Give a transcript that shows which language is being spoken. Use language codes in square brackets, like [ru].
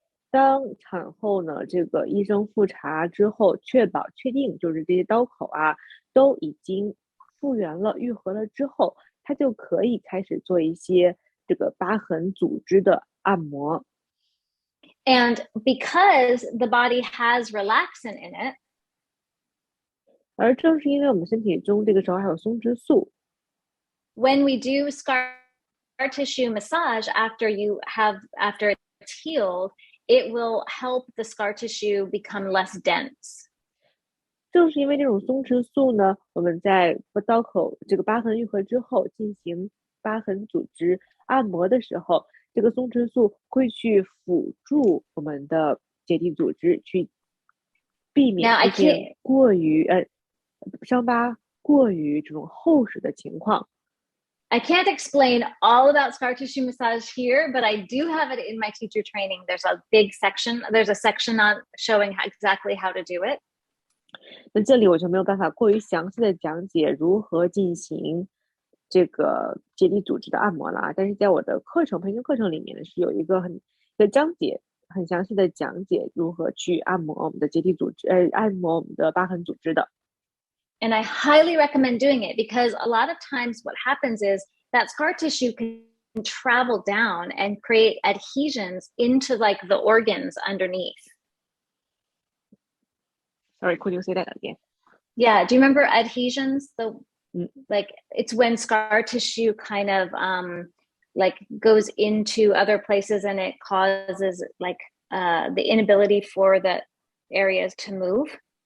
[zh] 当产后呢，这个医生复查之后，确定就是这些刀口啊都已经复原了、愈合了之后，他就可以开始做一些这个疤痕组织的按摩。 [en] And because the body has relaxin in it, [zh] 而正是因为我们身体中这个时候还有松弛素， [en] when we do scar tissue massage after it's healed, it will help the scar tissue become less dense. [zh] 正是因为这种松弛素呢，我们在刀口这个疤痕愈合之后进行疤痕组织按摩的时候，这个松弛素会去辅助我们的结缔组织去避免出现伤疤过于这种厚实的情况。 [en] I can't explain all about scar tissue massage here, but I do have it in my teacher training. There's a section on showing exactly how to do it. [zh] 那这里我就没有办法过于详细的讲解如何进行这个结缔组织的按摩了啊，但是在我的培训课程里面呢，是有一个章节很详细的讲解如何去按摩我们的结缔组织，按摩我们的疤痕组织的。 [en] And I highly recommend doing it because a lot of times what happens is that scar tissue can travel down and create adhesions into like the organs underneath. Sorry, could you say that again? Yeah, do you remember adhesions? Like it's when scar tissue kind of like goes into other places and it causes like the inability for the areas to move.